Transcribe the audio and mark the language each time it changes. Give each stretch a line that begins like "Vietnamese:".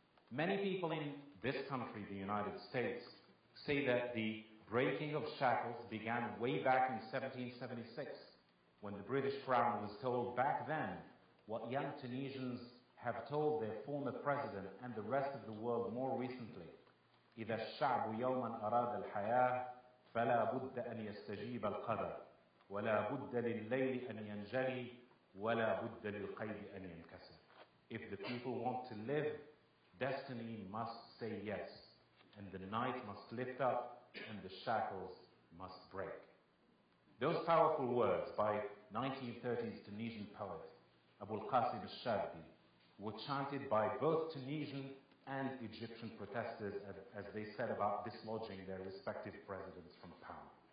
English: Many people in this country, the United States, say that the breaking of shackles began way back in 1776, when the British Crown was told back then what young Tunisians have told their former president and the rest of the world more recently.
Arabic: إذا الشعب يوما أراد الحياة فلا بد أن يستجيب القدر ولا بد لليل أن ينجلي ولا بد للقيد أن ينكسر.
English: If the people want to live, destiny must say yes, and the night must lift up, and the shackles must break. Those powerful words by 1930s Tunisian poet Abul Qasim al-Shabbi were chanted by both Tunisian and Egyptian protesters as they set about dislodging their respective presidents from power.